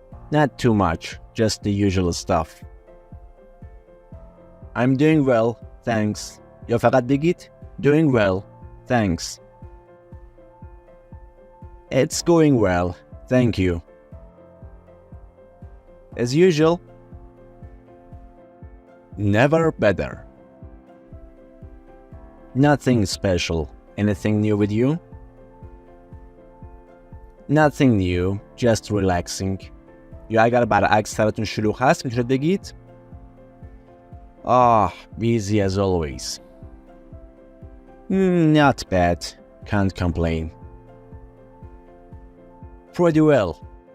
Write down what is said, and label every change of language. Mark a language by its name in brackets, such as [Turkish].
[English] Not too much, just the usual stuff. I'm doing well, thanks. [Persian] یا فقط بگید [English] doing well, thanks. It's going well, thank you. As usual. Never better. Nothing special. Anything new with you? Nothing new, just relaxing. [Persian] یا اگر برعکس سرتون شلوغ هست میتونید بگید [English] busy as always. Not bad, can't complain. Pretty well.